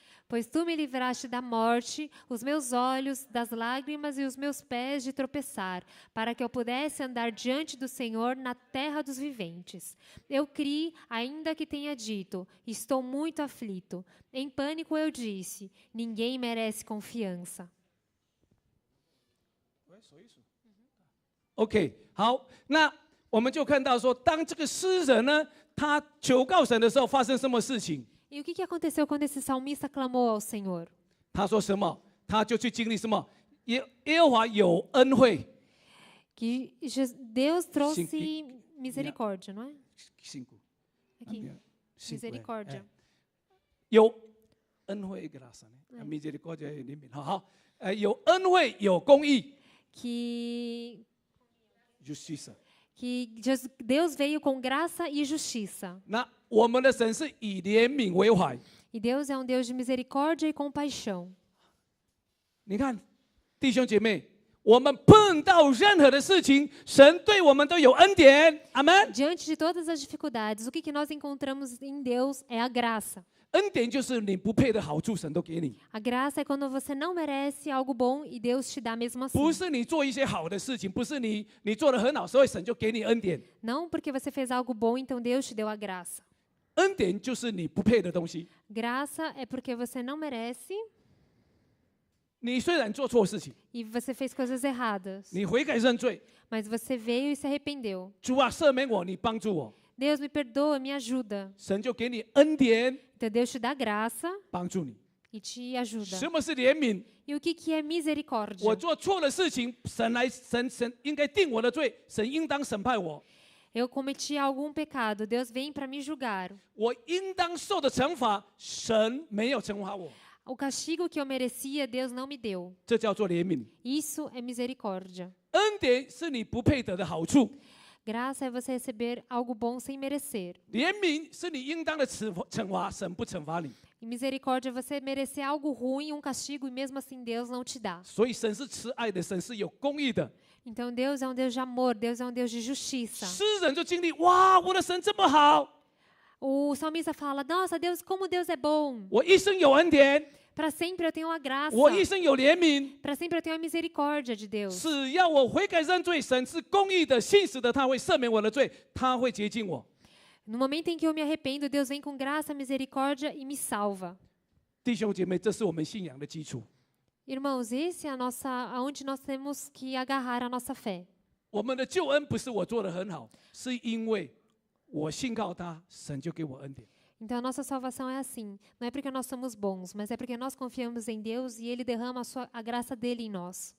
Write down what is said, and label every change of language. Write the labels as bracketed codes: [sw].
[pt] Pois tu me livraste da morte, os meus olhos das lágrimas e os meus pés de tropeçar, para que eu pudesse andar diante do Senhor na terra dos viventes. Eu criei, ainda que tenha dito, estou muito aflito. Em pânico eu disse, ninguém merece confiança. [zh] OK， 好，那我们就看到说，当这个诗人呢，他求告神的时候，发生什么事情？ [pt] E o que aconteceu quando esse salmista clamou ao Senhor? [zh] 他说什么？他就去经历什么？耶和华有恩惠。 [pt] Que Deus trouxe Sim, misericórdia, não é? 5. Aqui, misericórdia. [zh] 有恩惠 graça 呢 ，misericórdia 怜悯，好，有恩惠，有公义。 [pt] Que Justiça. Deus veio com graça e justiça. [zh] 那我们的神是以怜悯为怀。 [pt] E Deus é um Deus de misericórdia e compaixão. [zh] 你看，弟兄姐妹，我们碰到任何的事情，神对我们都有恩典。阿门。 [pt] Diante de todas as dificuldades, o que nós encontramos em Deus é a graça. [zh] 恩典就是你不配的好处，神都给你。 [pt] A graça é quando você não merece algo bom e Deus te dá mesmo assim. [zh] 不是你做一些好的事情，不是你做得很好，所以神就给你恩典。 [pt] Não porque você fez algo bom, então Deus te deu a graça. [zh] 恩典就是你不配的东西。 [pt] Graça é porque você não merece [zh] 你虽然做错事情， [pt] e você fez coisas erradas, [zh] 你悔改认罪， [pt] mas você veio e se arrependeu. [zh] 主啊，赦免我，你帮助我， [pt] Deus me perdoa, me ajuda. [zh] 神就给你恩典， [pt] Então Deus te dá graça [zh] 帮助你。 [pt] e te ajuda. [zh] 什么是怜悯？ [pt] E o que é misericórdia? [zh] 我做错了事情，神应该定我的罪，神应当审判我。 [pt] Eu cometi algum pecado, Deus vem para me julgar. [zh] 我应当受的惩罚，神没有惩罚我， [pt] O castigo que eu merecia, Deus não me deu. [zh] 这叫做怜悯。 [pt] Isso é misericórdia. [zh] 恩典是你不配得的好处， [pt] Graça é você receber algo bom sem merecer. [zh] 怜悯是你应当的惩罚，神不惩罚你。 [pt] E misericórdia é você merecer algo ruim, um castigo, e mesmo assim Deus não te dá. [zh] 所以神是慈爱的，神是有公义的。 [pt] Então Deus é um Deus de amor, Deus é um Deus de justiça. [zh] 诗人就经历，哇，我的神这么好， [pt] O salmista fala, nossa, Deus, como Deus é bom. [zh] 我一生有恩典， [pt] Para sempre eu tenho a graça. [zh] 我一生有怜悯。 [pt] Para sempre eu tenho a misericórdia de Deus. [zh] 只要我悔改认罪，神是公义的、信实的，他会赦免我的罪，他会洁净我。 [pt] No momento em que eu me arrependo, Deus vem com graça, misericórdia e me salva. [zh] 弟兄姐妹，这是我们信仰的基础。 [pt] Irmãos, esse é aonde nós temos que agarrar a nossa fé. [zh] 我们的救恩不是我做得很好，是因为我信靠他，神就给我恩典。 [pt] Então a nossa salvação é assim. Não é porque nós somos bons, mas é porque nós confiamos em Deus e Ele derrama a graça dele em nós.